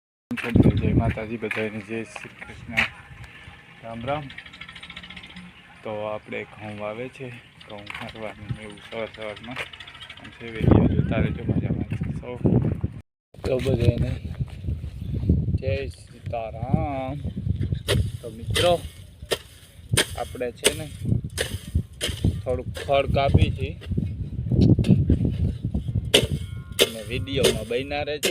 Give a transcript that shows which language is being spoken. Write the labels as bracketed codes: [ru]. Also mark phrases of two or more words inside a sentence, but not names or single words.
[gu] જય માતા જી બધાને જય શ્રી કૃષ્ણ રામ રામ। तो આપણે ઘઉં વાવે છે, ઘઉં કાઢવાનું એવું સવારમાં છે વિડીયો જોતા રહેજો, મજામાં સૌ તો બધાને જય સીતારામ। તો મિત્રો આપણે છે ને થોડુંક ખડ કાપી છે અને વિડીયોમાં બન્યા રહેજો।